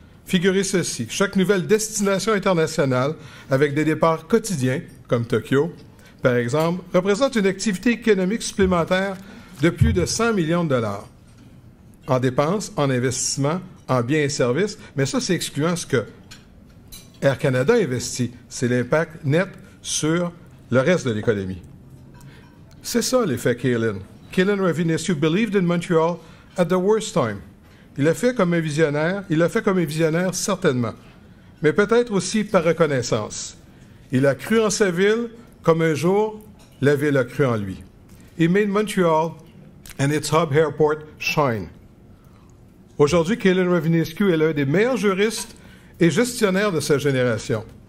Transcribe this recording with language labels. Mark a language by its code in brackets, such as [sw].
[fr] Figurez ceci, chaque nouvelle destination internationale, avec des départs quotidiens, comme Tokyo, par exemple, représente une activité économique supplémentaire de plus de 100 millions de dollars. En dépenses, en investissements, en biens et services, mais ça, c'est excluant ce que Air Canada investit. C'est l'impact net sur le reste de l'économie. C'est ça l'effet Calin. [en] Calin Rovinescu believed in Montreal at the worst time. [fr] Il l'a fait comme un visionnaire certainement, mais peut-être aussi par reconnaissance. Il a cru en sa ville comme un jour la ville a cru en lui. [en] He made Montreal and its hub airport shine. [fr] Aujourd'hui, Calin Rovinescu est l'un des meilleurs juristes et gestionnaires de sa génération.